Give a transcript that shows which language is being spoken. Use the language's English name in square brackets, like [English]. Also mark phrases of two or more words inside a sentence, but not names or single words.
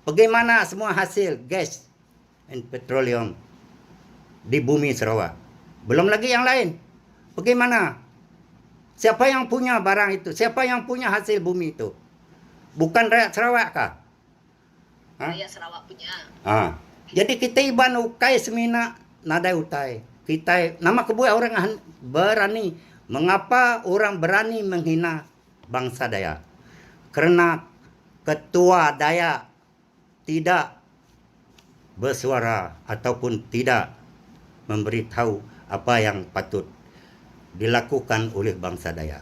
[Malay] bagaimana semua hasil [English] gas and petroleum [Malay] di bumi Sarawak. Belum lagi yang lain. Bagaimana? Siapa yang punya barang itu? Siapa yang punya hasil bumi itu? Bukan rakyat Sarawak kah? Rakyat Sarawak punya. [Iban] Jadi kita iban ukai semina nadai utai. Kita nama kebuah orang berani. [Malay] Mengapa orang berani menghina bangsa Dayak? Kerana ketua Dayak tidak bersuara ataupun tidak memberitahu apa yang patut dilakukan oleh bangsa Dayak.